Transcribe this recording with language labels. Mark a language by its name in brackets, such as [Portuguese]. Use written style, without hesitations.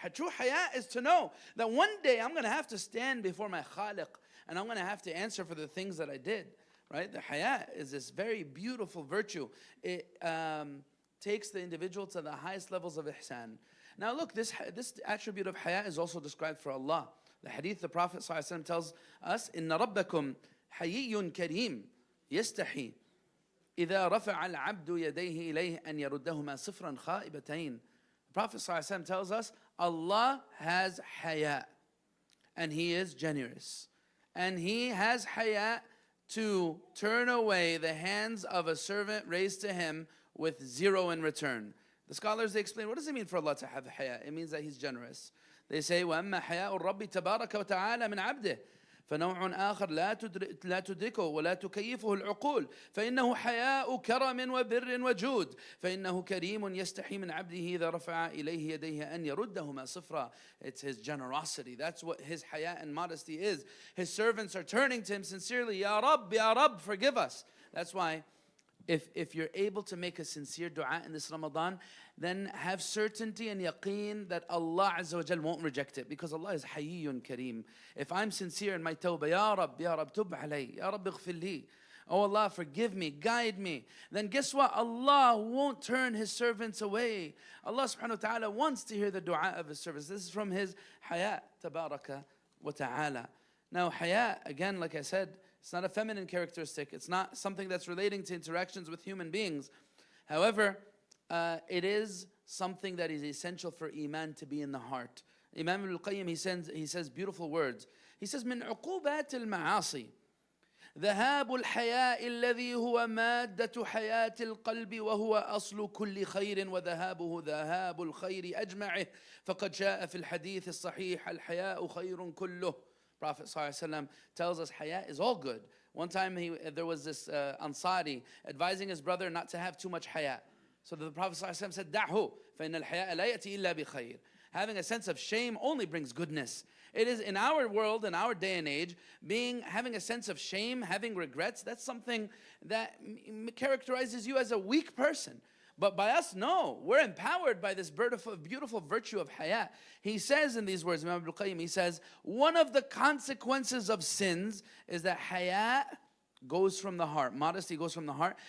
[English] True haya is to know that one day I'm going to have to stand before my Khaliq and I'm going to have to answer for the things that I did. Right? The haya is this very beautiful virtue. It takes the individual to the highest levels of ihsan. Now look, this attribute of haya is also described for Allah. The hadith, the Prophet ﷺ tells us, [Arabic] إِنَّ رَبَّكُمْ حَيِّيٌّ كَرِيمٌ يَسْتَحِي إِذَا رَفَعَ الْعَبْدُ يَدَيْهِ إِلَيْهِ أَنْ يَرُدَّهُمَا صِفْرًا خَائِبَتَيْنِ. [English] The Prophet ﷺ tells us, Allah has haya, and He is generous. And He has haya to turn away the hands of a servant raised to Him with zero in return. The scholars, they explain, what does it mean for Allah to have haya? It means that He's generous. They say, [Arabic] وَأَمَّا حَيَاءُ الرَّبِّ تَبَارَكَ وَتَعَالَى مِنْ عَبْدِهِ فنوع آخر لا تدركه ولا تكيفه العقول فإنه حياء كرم وبر وجود فإنه كريم يستحي من عبده إذا رفع إليه يديه أن يردهما صفرا. [English] It's His generosity. That's what His haya and modesty is. His servants are turning to Him sincerely, Ya Rabb, forgive us. That's why if you're able to make a sincere dua in this Ramadan, then have certainty and yaqeen that Allah Azza wa Jal won't reject it, because Allah is Hayyun Kareem. If I'm sincere in my tawbah, [Arabic] Ya Rabb, tub alay, Ya Rabb ighfir li, [English] oh Allah, forgive me, guide me, then guess what? Allah won't turn His servants away. Allah subhanahu wa ta'ala wants to hear the dua of His servants. This is from His haya, tabaraka wa ta'ala. Now haya, again, like I said, it's not a feminine characteristic. It's not something that's relating to interactions with human beings. However, it is something that is essential for iman to be in the heart. Imam al-Qayyim, he says beautiful words. He says, [Arabic] من عقوبات المعاصي ذهاب الحياء الذي هو مادة حياة القلب وهو أصل كل خير وذهابه ذهاب الخير أجمعه فقد جاء في الحديث الصحيح الحياء خير كله. [English] Prophet ﷺ tells us haya is all good. One time there was this Ansari advising his brother not to have too much haya. So the Prophet ﷺ said, [Arabic] دَعْهُ فَإِنَّ الْحَيَاءَ لَا يَأْتِي إِلَّا بِخَيْرٍ. [English] Having a sense of shame only brings goodness. It is in our world, in our day and age, having a sense of shame, having regrets, that's something that characterizes you as a weak person. But by us, no. We're empowered by this beautiful virtue of haya. He says in these words, Imam al-Qayyim, he says, one of the consequences of sins is that haya goes from the heart. Modesty goes from the heart.